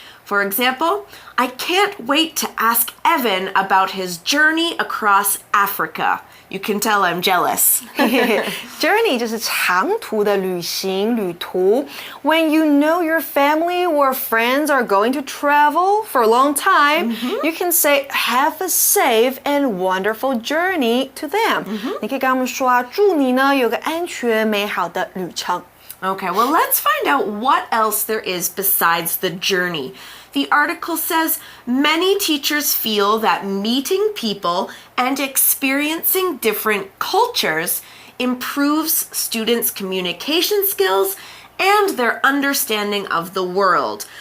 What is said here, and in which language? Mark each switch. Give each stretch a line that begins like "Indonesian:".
English: For example, I can't wait to ask Evan about his journey across Africa. You can tell I'm jealous.
Chinese: Journey 就是长途的旅行、旅途。
English: When you know your family or friends are going to travel for a long time, you can say, have a safe and wonderful journey to them.
Chinese: 你可以跟他们说啊，祝你呢有个安全美好的旅程。
English: Okay, well, let's find out what else there is besides the journey. The article says many teachers feel that meeting people and experiencing different cultures improves students' communication skills and their understanding of the world.